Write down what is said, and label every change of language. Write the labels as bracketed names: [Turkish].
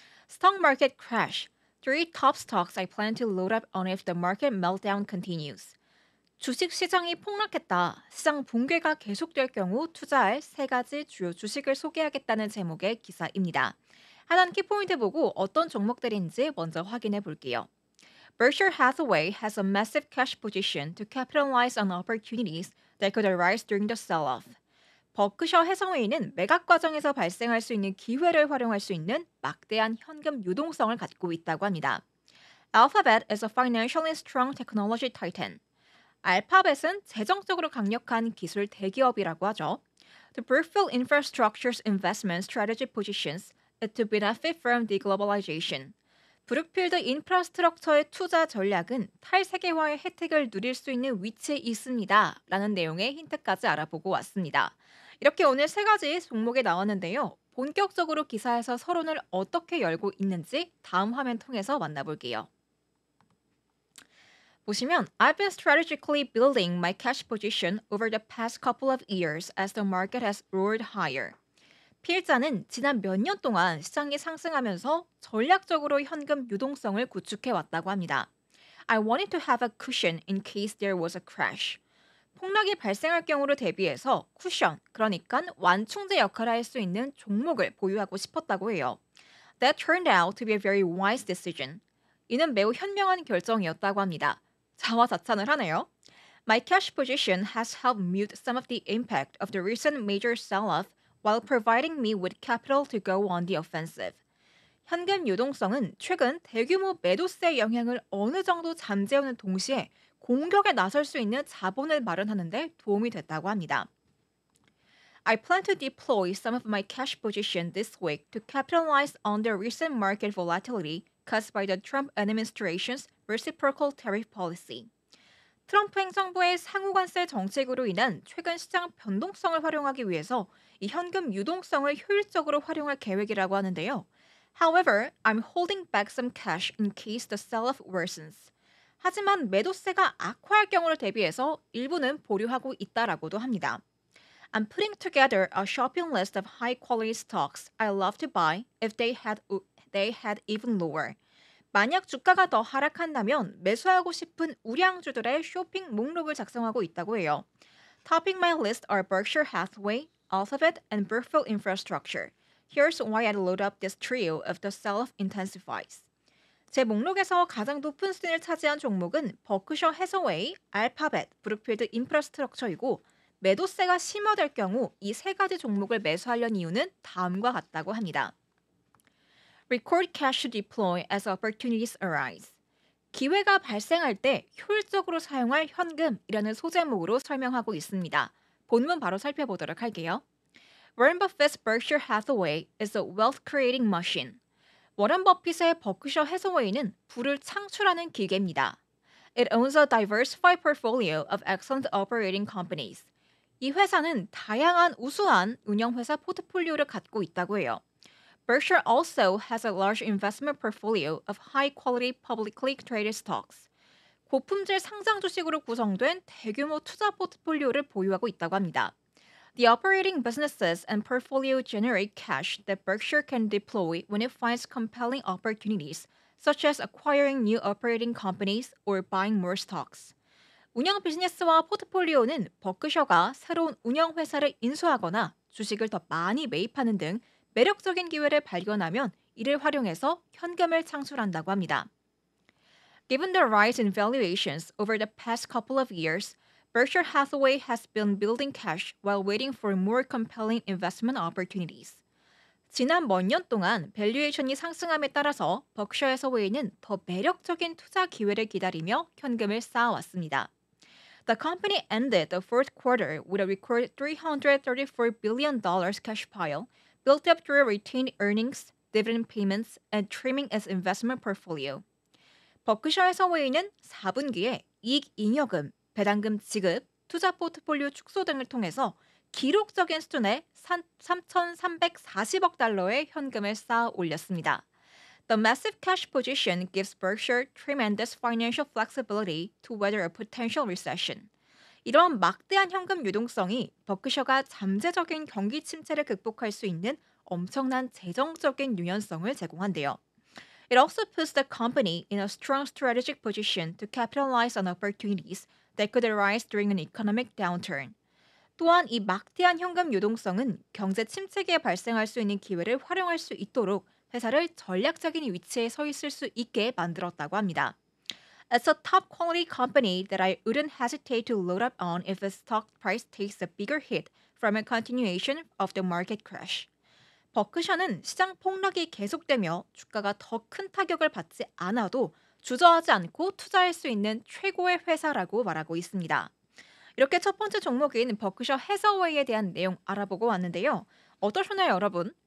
[English] Stock market crash. 3 top stocks I plan to load up on if the market meltdown continues. [Korean] 주식 시장이 폭락했다. 시장 붕괴가 계속될 경우 투자할 3가지 주요 주식을 소개하겠다는 제목의 기사입니다. 하나는 키포인트 보고 어떤 종목들인지 먼저 확인해 볼게요. [English] Berkshire Hathaway has a massive cash position to capitalize on opportunities that could arise during the sell-off. [Korean] 버크셔 해서웨이는 매각 과정에서 발생할 수 있는 기회를 활용할 수 있는 막대한 현금 유동성을 갖고 있다고 합니다. [English] Alphabet is a financially strong technology titan. [Korean] 알파벳은 재정적으로 강력한 기술 대기업이라고 하죠. [English] The Brookfield Infrastructure's investment strategy positions it to benefit from deglobalization. [Korean] 브룩필드 인프라스트럭처의 투자 전략은 탈세계화의 혜택을 누릴 수 있는 위치에 있습니다. 라는 내용의 힌트까지 알아보고 왔습니다. 이렇게 오늘 3가지 종목이 나왔는데요. 본격적으로 기사에서 서론을 어떻게 열고 있는지 다음 화면 통해서 만나볼게요. 보시면 [English] I've been strategically building my cash position over the past couple of years as the market has roared higher. [Korean] 피해자는 지난 몇 년 동안 시장이 상승하면서 전략적으로 현금 유동성을 구축해 왔다고 합니다. [English] I wanted to have a cushion in case there was a crash. [Korean] 폭락이 발생할 경우를 대비해서 쿠션, 그러니까 완충제 역할을 할 수 있는 종목을 보유하고 싶었다고 해요. [English] That turned out to be a very wise decision. [Korean] 이는 매우 현명한 결정이었다고 합니다. 자화자찬을 하네요. [English] My cash position has helped mute some of the impact of the recent major sell-off while providing me with capital to go on the offensive. [Korean] 현금 유동성은 최근 대규모 매도세의 영향을 어느 정도 잠재우는 동시에 공격에 나설 수 있는 자본을 마련하는 데 도움이 됐다고 합니다. [English] I plan to deploy some of my cash position this week to capitalize on the recent market volatility caused by the Trump administration's reciprocal tariff policy. [Korean] 트럼프 행정부의 상호관세 정책으로 인한 최근 시장 변동성을 활용하기 위해서 이 현금 유동성을 효율적으로 활용할 계획이라고 하는데요. [English] However, I'm holding back some cash in case the sell-off worsens. [Korean] 하지만 매도세가 악화할 경우를 대비해서 일부는 보류하고 있다라고도 합니다. [English] I'm putting together a shopping list of high-quality stocks I love to buy if they had even lower. [Korean] 만약 주가가 더 하락한다면 매수하고 싶은 우량주들의 쇼핑 목록을 작성하고 있다고 해요. [English] Topping my list are Berkshire Hathaway, Alphabet, and Brookfield Infrastructure. Here's why I load up this trio if the sell-off intensifies. [Korean] 제 목록에서 가장 높은 순위를 차지한 종목은 버크셔 해서웨이, 알파벳, 브룩필드 인프라스트럭처이고 매도세가 심화될 경우 이 세 가지 종목을 매수하려는 이유는 다음과 같다고 합니다. [English] Record cash to deploy as opportunities arise. [Korean] 기회가 발생할 때 효율적으로 사용할 현금이라는 소제목으로 설명하고 있습니다. 본문 바로 살펴보도록 할게요. [English] Warren Buffett's Berkshire Hathaway is a wealth-creating machine. [Korean] 워런 버핏의 버크셔 해서웨이는 부를 창출하는 기계입니다. [English] It owns a diversified portfolio of excellent operating companies. [Korean] 이 회사는 다양한 우수한 운영회사 포트폴리오를 갖고 있다고 해요. [English] Berkshire also has a large investment portfolio of high-quality publicly traded stocks. [Korean] 고품질 상장 주식으로 구성된 대규모 투자 포트폴리오를 보유하고 있다고 합니다. [English] The operating businesses and portfolio generate cash that Berkshire can deploy when it finds compelling opportunities, such as acquiring new operating companies or buying more stocks. [Korean] 운영 비즈니스와 포트폴리오는 버크셔가 새로운 운영 회사를 인수하거나 주식을 더 많이 매입하는 등 매력적인 기회를 발견하면 이를 활용해서 현금을 창출한다고 합니다. [English] Given the rise in valuations over the past couple of years, Berkshire Hathaway has been building cash while waiting for more compelling investment opportunities. [Korean] 지난 몇 년 동안 밸류에이션이 상승함에 따라서 버크셔 해서웨이는 더 매력적인 투자 기회를 기다리며 현금을 쌓아왔습니다. [English] The company ended the fourth quarter with a record $334 billion cash pile, built up through retained earnings, dividend payments, and trimming its investment portfolio. [Korean] 버크셔 해서웨이는 4분기에 이익 잉여금, 배당금 지급, 투자 포트폴리오 축소 등을 통해서 기록적인 수준의 3,340억 달러의 현금을 쌓아 올렸습니다. [English] The massive cash position gives Berkshire tremendous financial flexibility to weather a potential recession. [Korean] 이런 막대한 현금 유동성이 버크셔가 잠재적인 경기 침체를 극복할 수 있는 엄청난 재정적인 유연성을 제공한대요. [English] It also puts the company in a strong strategic position to capitalize on opportunities that could arise during an economic downturn. [Korean] 또한 이 막대한 현금 유동성은 경제 침체기에 발생할 수 있는 기회를 활용할 수 있도록 회사를 전략적인 위치에 서 있을 수 있게 만들었다고 합니다. [English] It's a top quality company that I wouldn't hesitate to load up on if its stock price takes a bigger hit from a continuation of the market crash. [Korean] 버크셔는 시장 폭락이 계속되며 주가가 더 큰 타격을 받지 않아도 주저하지 않고 투자할 수 있는 최고의 회사라고 말하고 있습니다. 이렇게 첫 번째 종목인 버크셔 해서웨이에 대한 내용 알아보고 왔는데요. 어떠셨나요, 여러분?